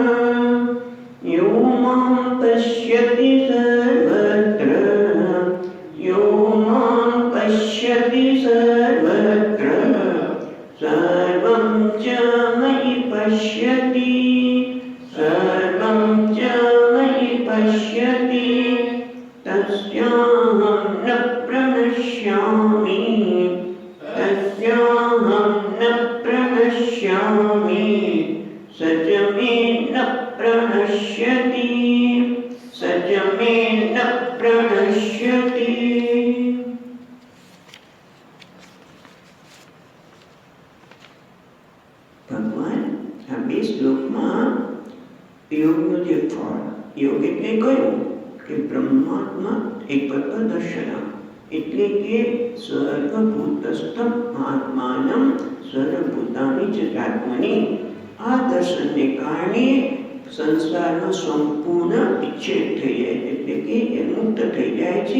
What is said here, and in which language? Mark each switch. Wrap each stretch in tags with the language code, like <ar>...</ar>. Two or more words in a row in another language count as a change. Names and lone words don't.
<sa>यो मां पश्यति सर्वत्र यो मां पश्यति सर्वत्र सर्वं च मयि पश्यति सर्वं च मयि पश्यति तस्याहं न प्रणश्यामि तस्याहं न प्रणश्यामि स च मे न प्रणश्यति स च मे न प्रणश्यति।</sa> <gu>ભગવાન આ બે શ્લોકમાં યોગનું જે ફળ યોગ એટલે કહ્યું કે બ્રહ્માત્મા એક દર્શન એટલે કે</gu> <sa>सर्वभूतस्थम आत्मानम सर्वभूतानी ज आत्मनी</sa> <gu>આ દર્શનને કારણે સંસારનો સંપૂર્ણ વિચ્છેદ થઈ જાય એટલે કે એ મુક્ત થઈ જાય છે।</gu>